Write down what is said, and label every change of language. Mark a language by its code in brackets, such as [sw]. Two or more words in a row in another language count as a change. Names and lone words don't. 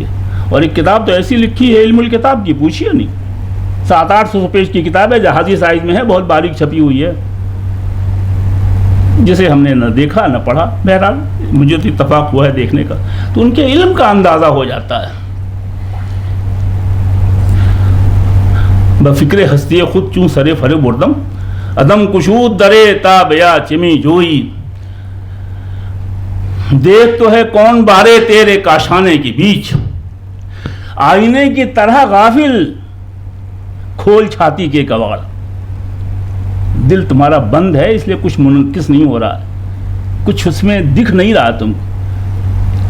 [ur] اور ایک کتاب تو ایسی لکھی ہے، علم الکتاب کی، پوچھیے نہیں، 700-800 پیج کی کتاب ہے، جہازی سائز میں ہے، بہت باریک چھپی ہوئی ہے، جسے ہم نے نہ دیکھا نہ پڑھا۔ بہرحال مجھے تو اتفاق ہوا ہے دیکھنے کا، تو ان کے علم کا اندازہ ہو جاتا ہے۔ [fa] بفکر ہستی خود چوں سرے فرے بردم، عدم کشود درے تابیا چمی جوئی، [ur] دیکھ تو ہے کون بارے تیرے کاشانے کے بیچ، آئینے کی طرح غافل کھول چھاتی کے کواڑ۔ دل تمہارا بند ہے اس لیے کچھ منعکس نہیں ہو رہا، کچھ اس میں دکھ نہیں رہا تم کو۔